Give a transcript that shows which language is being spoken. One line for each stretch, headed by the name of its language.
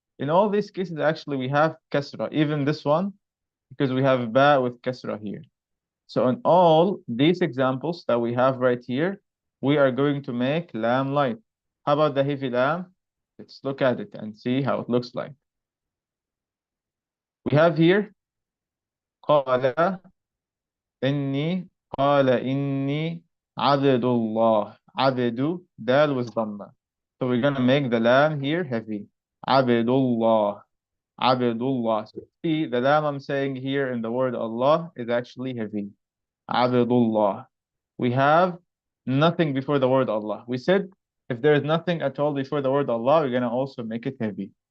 English: In all these cases, actually, we have kasra. Even this one, because we have ba with kasra here. So in all these examples that we have right here, we are going to make lam light. How about the heavy lam? Let's look at it and see how it looks like. We have here
Arabic: قال إني قال إني عبد الله.
English: عبد dal with dhamma. So we're gonna make the lam here heavy. Abdullah. Abdullah. So see, the lam I'm saying here in the word Allah is actually heavy. Abdullah. We have nothing before the word Allah. We said if there is nothing at all before the word Allah, we're gonna also make it heavy.